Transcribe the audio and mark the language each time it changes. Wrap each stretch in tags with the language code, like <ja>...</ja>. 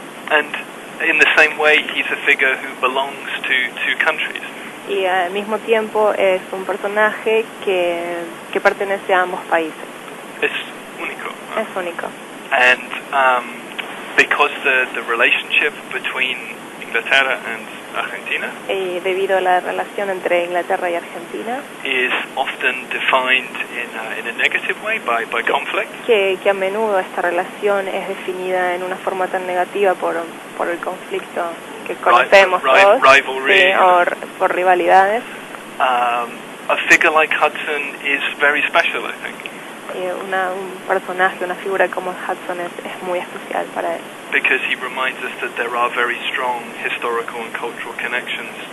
<en>And in the same way, he's a figure who belongs to countries.</en> <es>Y al mismo tiempo es un personaje que pertenece a ambos países. Es único. Es único.</es> <en>And because the relationship between Inglaterra and Argentina</en> <es>y debido a la relación entre Inglaterra y Argentina</es> <en>is often defined in a negative way by conflict.</en> <es>Que a menudo esta relación es definida en una forma tan negativa por el conflicto que conocemos todos,</es> <en>rivalry,</en> <es>o por rivalidades.</es> <en>A figure like Hudson is very special, I think.</en> <es>Un personaje, una figura como Hudson es muy especial para él.</es> <en>Because he reminds us that there are very strong historical and cultural connections.</en>